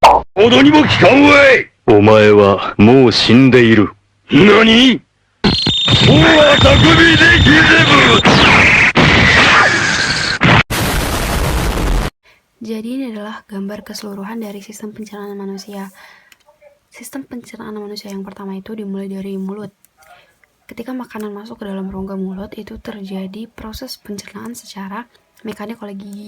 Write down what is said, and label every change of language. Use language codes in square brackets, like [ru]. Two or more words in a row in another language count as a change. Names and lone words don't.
[ja] ほどにも効かんわい。お前はもう死んでいる。何？そうは匠できれぶ。 [id] Jadi ini adalah gambar keseluruhan dari sistem pencernaan manusia. Sistem pencernaan manusia yang pertama itu dimulai dari mulut. Ketika makanan masuk ke dalam rongga mulut, itu terjadi proses pencernaan secara mekanik oleh gigi.